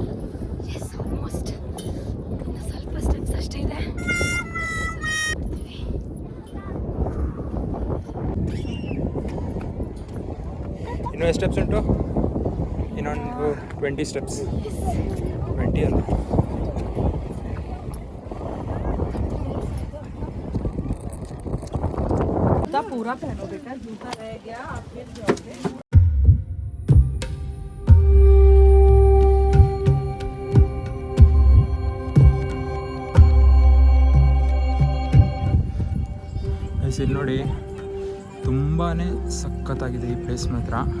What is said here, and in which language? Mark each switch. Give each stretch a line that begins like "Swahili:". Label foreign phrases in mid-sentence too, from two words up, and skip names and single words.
English: yes, almost.
Kannada: ಇನ್ನು ಸ್ವಲ್ಪ ಸ್ಟೆಪ್ಸ್ ಅಷ್ಟೇ ಇದೆ. ಇನ್ನೂ ಎಷ್ಟು ಸ್ಟೆಪ್ಸ್ ಉಂಟು? ಇನ್ನೊಂದು 20 ಸ್ಟೆಪ್ಸ್. 20 ಅಲ್ಲ.
Hindi: पूरा पहनो बेटा, जूता रह गया आप फिर जाओगे।
Kannada: ಇಲ್ಲಿ ನೋಡಿ, ತುಂಬಾ ಸಖತ್ತಾಗಿದೆ ಈ ಪ್ಲೇಸ್ ಮಾತ್ರ.